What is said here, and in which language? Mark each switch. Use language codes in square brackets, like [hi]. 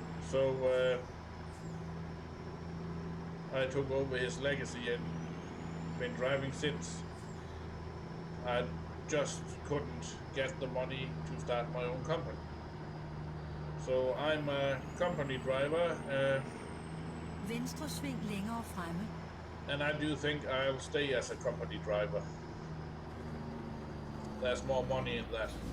[en] So I took over his legacy and been driving since. I just couldn't get the money to start my own company. So I'm a company driver, [da] Venstre sving længere fremme. [en] and I do think I'll stay as a company driver. There's more money in that.